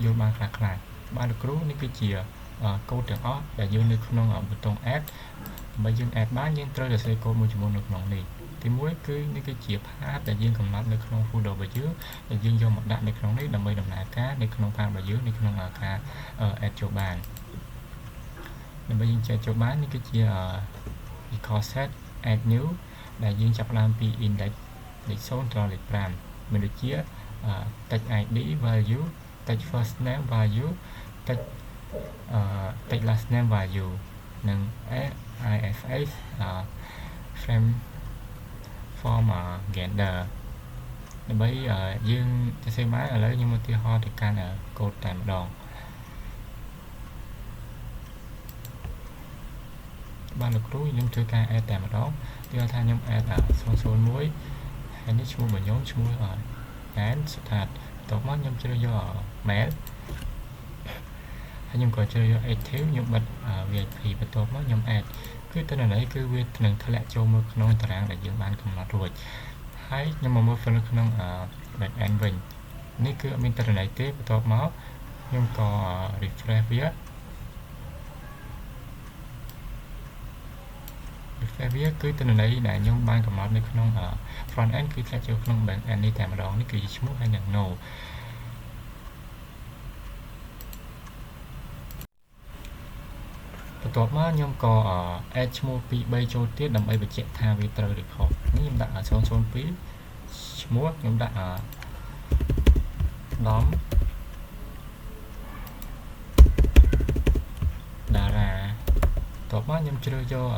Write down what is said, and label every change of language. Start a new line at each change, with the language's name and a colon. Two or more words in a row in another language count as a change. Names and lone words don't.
Khmer: ល់បានខ្លះបាទលោកគ្រូនេះគឺជា code ទាំងអស់ដែលយើងនៅក្នុងប៊ូតុង add ដើម្បីយើង add បានយើងត្រូវសរសេរ code មួយចំនួននៅក្នុងនេះទីមួយគឺនេះគឺជា path ដែលយើងកំណត់នៅក្នុង folder របស់យើងដែលយើងយកមកដាក់នៅក្នុងនេះដើម្បីដំណើរការនៅក្នុង path របស់យើងនៅក្នុងការ add ចូលបានដើម្បីយើងចែកចូលបាននេះគឺជា
English: record set add new
Khmer: ដែលយើងចាប់ផ្ដើមពី index លេខ0ដល់លេខ5មានដូចជា
English: text ID value text first name value text last name value
Khmer: និង
English: IFS frame form gender
Khmer: ដើម្បីយើងសរសេរបានឥឡូវខ្ញុំឧទាហរណ៍ទៅកាន់ code តែម្ដងបានលោកគ្រូខ្ញុំធ្វើការ add តែម្ដងគឺថាខ្ញុំ add 001ហើយនេះឈ្មោះរបស់ខ្ញុំឈ្មោះ and សុថាតបន្ទាប់មកខ្ញុំជ្រើសយក mail ហើយខ្ញុំក៏ជ្រើសយក active ខ្ញុំបិទ VIP បន្ទាប់មកខ្ញុំ add គឺតើន័យគឺវានឹងធ្លាក់ចូលមកក្នុងតារាងដែលយើងបានកំណត់រួចហើយខ្ញុំមកមើលនៅក្នុង
English: back end
Khmer: វិញនេះគឺអត់មានតើន័យទេបន្ទាប់មកខ្ញុំក៏ refresh វាគឺតន័យដែលខ្ញុំបានកំណត់នៅក្នុង
English: front end
Khmer: គឺធ្លាក់ចូលក្នុង
English: back end
Khmer: នេះតែម្ដងនេះគឺជាឈ្មោះហើយនឹង no បន្ទាប់មកខ្ញុំក៏ add ឈ្មោះ 2-3 ចូលទៀតដើម្បីបញ្ជាក់ថាវាត្រូវ record នេះខ្ញុំដាក់ 002 ឈ្មោះខ្ញុំដាក់ dom តារាបន្ទាប់មកខ្ញុំជ្រើសយក